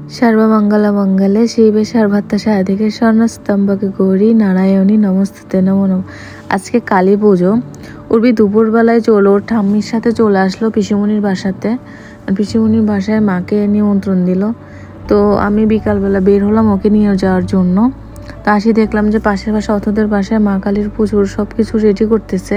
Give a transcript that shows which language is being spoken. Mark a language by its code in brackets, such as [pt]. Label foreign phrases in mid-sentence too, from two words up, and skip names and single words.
[sa] सर्वमंगलमंगले शिवे सर्वार्थ साधिके स्वर्णस्तम्भके गौरी नारायणी नमस्ते नमो नमः। [bn] আজকে কালী পুজো। উর্বি দুপুরবেলায় ওর ঠাম্মির সাথে চলে আসলো পিসিমণির বাসাতে। পিসিমণির বাসায় মাকে নিমন্ত্রণ দিল। তো আমি বিকালবেলা বের হলাম ওকে নিয়ে যাওয়ার জন্য। তো আসি দেখলাম যে পাশের বাসা অথদের বাসায় মা কালীর পুজোর সব কিছু রেডি করতেছে।